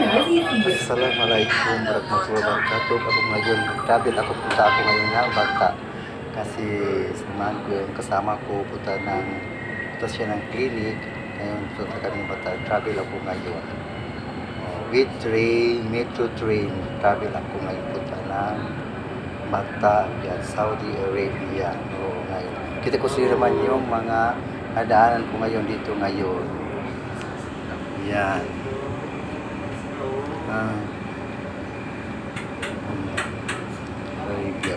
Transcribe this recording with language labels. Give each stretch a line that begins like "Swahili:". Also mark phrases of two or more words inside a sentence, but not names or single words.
Arabic: السلام عليكم ورحمة الله وبركاته.
Filipino: Ako ngayon, travel ako, punta ako ngayon ng Bata. Kasi samahan ko yung kasama ko, punta siya ng clinic. Ngayon, punta kami ng Bata. Travel ako ngayon.
English: With train, metro train.
Filipino: Travel ako ngayon, punta ng Bata, yan, Saudi Arabia. Ngayon. Kita ko sila naman yung mga nadaanan ko ngayon dito ngayon. Yan. Arabia.